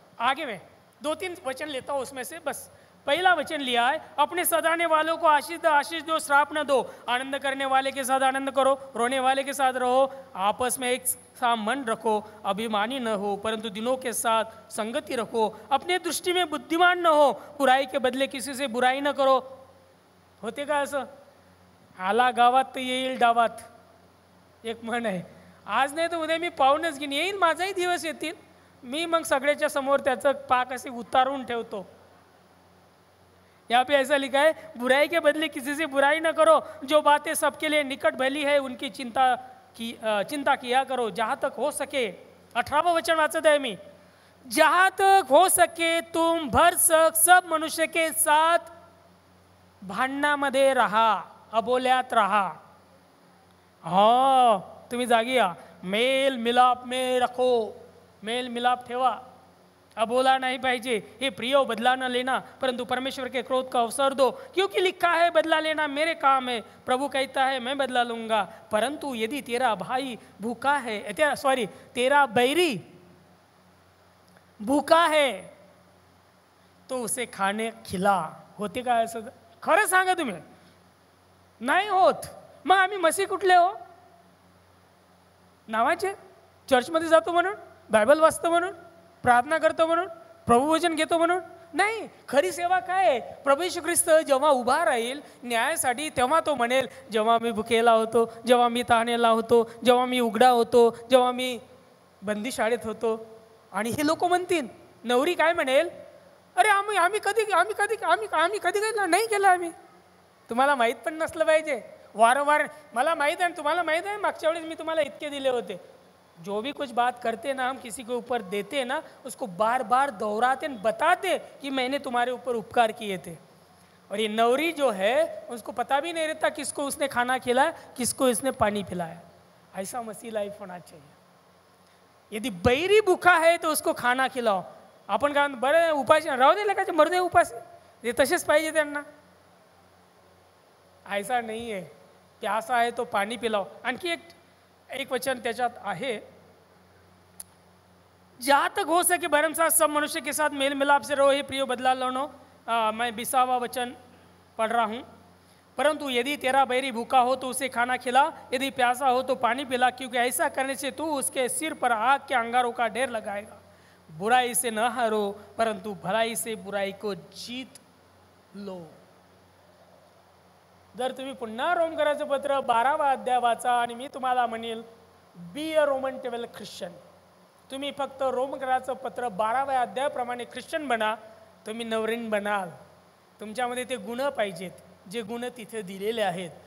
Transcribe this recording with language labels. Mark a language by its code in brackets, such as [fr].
[hi] आगे मैं 2-3 वचन लेता हूँ उसमें से। बस पहला वचन लिया है, अपने सताने वालों को आशीष दो, श्राप न दो। आनंद करने वाले के साथ आनंद करो, रोने वाले के साथ रहो, आपस में एक सा मन रखो, अभिमानी न हो परंतु दिनों के साथ संगति रखो, अपने दृष्टि में बुद्धिमान न हो, बुराई के बदले किसी से बुराई न करो। [mr] होते का असं? आला गावात तर येईल डावात, एक म्हण आहे। आज नाही तर उद्या मी पाहूनच घेईन, येईल माझाही दिवस येतील, मी मग सगळ्याच्या समोर त्याचं पाक असे उतारून ठेवतो। [hi] यहाँ पे ऐसा लिखा है, बुराई के बदले किसी से बुराई न करो, जो बातें सबके लिए निकट भली है उनकी चिंता किया करो। जहाँ तक हो सके, 18वां [mr] वचन वाचत आहे मी, [hi] जहाँ तक हो सके तुम भरसक सब मनुष्य के साथ [mr] भांडणामध्ये रहा, अबोल्यात रहा। हाँ, तुम्ही जागी या, [hi] मेल मिलाप में रखो, [mr] मेल मिलाप ठेवा, अबोला नहीं पाहिजे। [hi] हे प्रियो, बदला न लेना परंतु परमेश्वर के क्रोध का अवसर दो, क्योंकि लिखा है बदला लेना मेरे काम है, प्रभु कहता है मैं बदला लूंगा। परंतु यदि तेरा भाई भूखा है, तेरा बैरी भूखा है तो उसे खाने खिला। [mr] होते का असं? खरं सांगा तुम्ही, नाही होत। मग आम्ही मसीह कुठले हो? नावाचे, चर्चमध्ये जातो म्हणून, बायबल वाचतो म्हणून, प्रार्थना करतो म्हणून, प्रभुवचन घेतो म्हणून? नाही, खरी सेवा काय आहे? प्रभू येशू ख्रिस्त जेव्हा उभा राहील न्यायासाठी, तेव्हा तो म्हणेल, जेव्हा मी भुकेला होतो, जेव्हा मी तहानेला होतो, जेव्हा मी उघडा होतो, जेव्हा मी बंदीशाळेत होतो. आणि हे लोक म्हणतील, नवरी काय म्हणेल, अरे आम्ही कधी केलं नाही केलं आम्ही. तुम्हाला माहीत पण नसलं पाहिजे. वारंवार मला माहीत आहे, तुम्हाला माहीत आहे, मागच्या वेळेस मी तुम्हाला इतके दिले होते. [hi] जो भी कुछ बात करते ना, हम किसी के ऊपर देते ना, उसको बार बार दोहराते बताते कि मैंने तुम्हारे ऊपर उपकार किए थे. और ये नवरी जो है उसको पता भी नहीं रहता किसको उसने खाना खिलाया, किसको इसने पानी पिलाया. ऐसा मसीह लाइफ होना चाहिए. यदि बैरी भूखा है तो उसको खाना खिलाओ. [mr] आपण काय बरं उपाशी राहू दे, लगाचे मरदे उपास, ते तसेच पाहिजे त्यांना. [hi] ऐसा नहीं है. प्यासा है तो पानी पिलाओ. [mr] आणखी एक वचन त्याच्यात आहे, [hi] जहाँ तक हो सके भरमसाठ सब मनुष्य के साथ मेल मिलाप से रहो, हे प्रियो बदला लो. मैं 20वां वचन पढ़ रहा हूँ. परंतु यदि तेरा बैरी भूखा हो तो उसे खाना खिला, यदि प्यासा हो तो पानी पिला, क्योंकि ऐसा करने से तू उसके सिर पर आग के अंगारों का ढेर लगाएगा. बुराई से न हारो, परंतु भलाई से बुराई को जीत लो. [mr] जर तुम्ही पुन्हा रोमकराचं पत्र 12वा अध्याय वाचा आणि मी तुम्हाला म्हणेल, [en] Be a Roman 12 Christian. [mr] तुम्ही फक्त रोमकराचं पत्र 12व्या अध्यायाप्रमाणे ख्रिश्चन बना, तुम्ही नवरीन बनाल. तुमच्यामध्ये ते गुण पाहिजेत, जे गुण तिथे दिलेले आहेत.